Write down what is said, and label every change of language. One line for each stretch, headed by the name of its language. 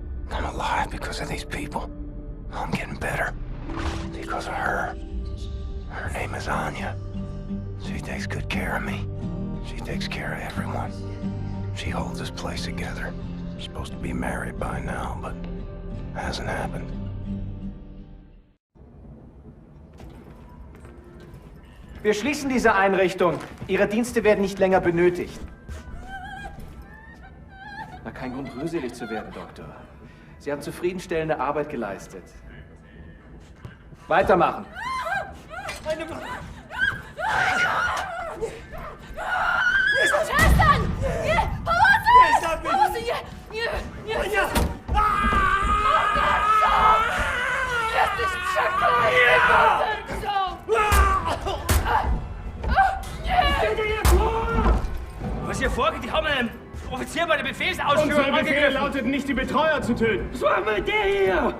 English: I'm alive because of these people. I'm getting better. Because of her. Her name is Anya. She takes good care of me. She takes care of everyone. She holds this place together. Supposed to be married by now, but hasn't happened.
German: Wir schließen diese Einrichtung. Ihre Dienste werden nicht länger benötigt. Na, kein Grund, rührselig zu werden, Doktor. Sie haben zufriedenstellende Arbeit geleistet. Weitermachen.
Polish: Przestań! Nie! Pomocy! Pomocy! Nie! Nie! Nie! Morderco! Jesteś przeklęty, morderco!
German: Was hier vorgeht, die haben einen Offizier bei der Befehlsausführung Unser Befehl angegriffen. lautet nicht, die Betreuer zu töten. Was machen wir mit der hier?